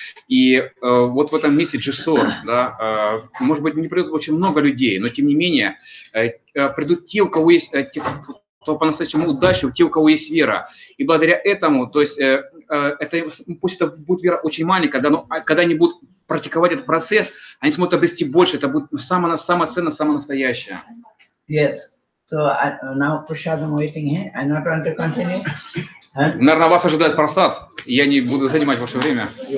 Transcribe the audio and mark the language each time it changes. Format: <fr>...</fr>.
<ru>И вот в этом месте Джесор, да, может быть, не придут очень много людей, но тем не менее придут те, у кого есть, кто по-настоящему удачлив, те, у кого есть вера. И благодаря этому, то есть, пусть это будет вера очень маленькая, да, но когда они будут практиковать этот процесс, они смогут обрести больше, это будет самое ценное, самое настоящее.</ru> <en>Yes. So now Prasadam waiting here. I not want to continue.</en> <ru>Наверное, вас ожидает просад, и я не буду занимать ваше время.</ru>